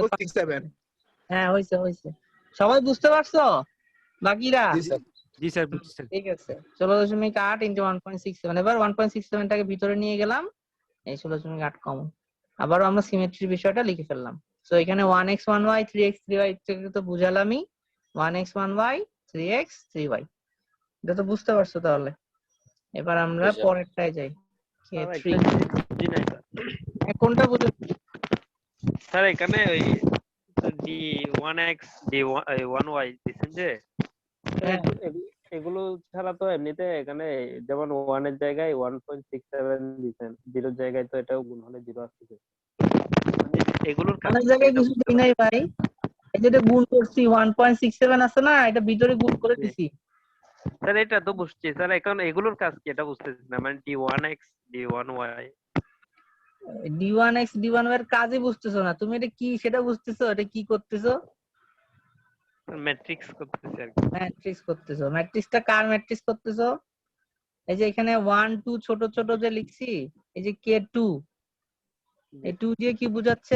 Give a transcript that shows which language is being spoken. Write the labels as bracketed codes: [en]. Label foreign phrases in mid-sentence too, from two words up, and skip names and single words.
[bn] 1.67। হ্যাঁ হইছে হইছে, সবাই বুঝতে পারছো বাকিরা? জি স্যার। জি স্যার, বুঝছি স্যার। ঠিক আছে, 16.8 into 1.67। এবার 1.67 টাকে ভিতরে নিয়ে গেলাম, এই 16.8 কমন। আবারও আমরা সিমেট্রির বিষয়টা লিখে ফেললাম। সো এখানে 1x 1y 3x 3y থেকে তো বুঝালামই, 1x 1y 3x 3y, এটা তো বুঝতে পারছো তাহলে। এবার আমরা পরেরটায় যাই, স্যার, k3। একটা জিনিস বুঝি নাই স্যার। কোনটা বুঝো? স্যার এখানে ওই d1x d1y দিচ্ছেন যে হ্যাঁ। এগুলো ছাড়া তো এমনিতে এখানে যেমন 1 এর জায়গায় 1.67 দিবেন, 0 এর জায়গায় তো এটাও গুণ হলে 0 আসছে। এগুলোর কাজ অনেক জায়গায় কিছু দিই নাই ভাই, এই যেটা গুণ করছি 1.67 আছে না, এটা ভিতরে গুণ করে দিছি। স্যার এটা তো বুঝছি স্যার, এখন এগুলোর কাজ কি এটা বুঝতেছি না, মানে d1x d1y। d1x d1y এর কাজই বুঝতেছো না তুমি, এটা কি সেটা বুঝতেছো, এটা কি করতেছো? ম্যাট্রিক্স করতেছি আর ম্যাট্রিক্স করতেছো। ম্যাট্রিক্সটা কার ম্যাট্রিক্স করতেছো? এই যে এখানে 1 2 ছোট ছোট যে লিখছি, এই যে K2, এই 2 দিয়ে কি বোঝাচ্ছে?